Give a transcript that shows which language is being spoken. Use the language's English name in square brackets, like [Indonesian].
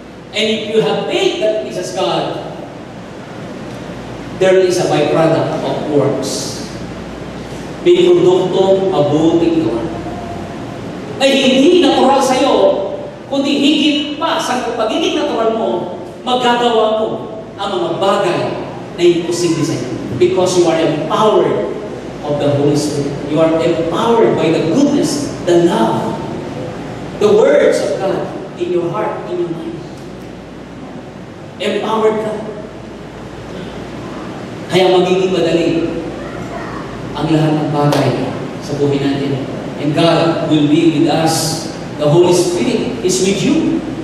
[English] And if you have faith that pleases God, there is a byproduct of works. [Filipino] May produktong mabuting gawa. Ay hindi natural sa'yo, kundi higit pa sa pagiging natural mo, magagawa mo ang mga bagay na imposible sa'yo. [English] Because you are empowered of the Holy Spirit. You are empowered by the goodness, the love, the words of God in your heart, in your mind. [Filipino] Empowered ka. Kaya magiging madali ang lahat ng bagay sa buhay natin. [English] And God will be with us. The Holy Spirit is with you.